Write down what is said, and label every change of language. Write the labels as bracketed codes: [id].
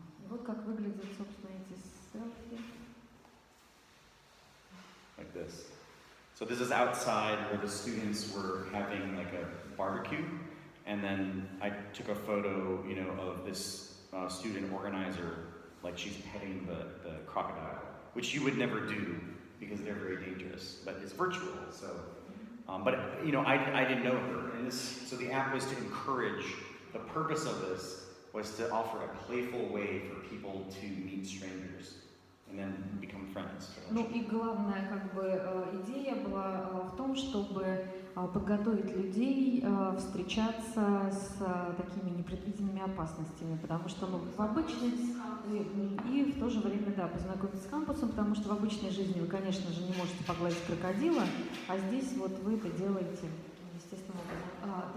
[ru] Вот как выглядят, собственно, эти селфи. [en] Like this. So this is outside where the students were having like a barbecue, and then I took a photo, you know, of this student organizer, like she's petting the crocodile, which you would never do because they're very dangerous, but it's virtual, so. But you know, I didn't know her, and so the app was to encourage. The purpose of this was to offer a playful way for people to meet strangers and then become friends. [ru] Ну и главная как бы идея была в том, чтобы подготовить людей встречаться с такими непредвиденными опасностями, потому что в обычной и в то же время, да, познакомиться с кампусом, потому что в обычной жизни вы, конечно же, не можете погладить крокодила, а здесь вот вы это делаете естественным образом.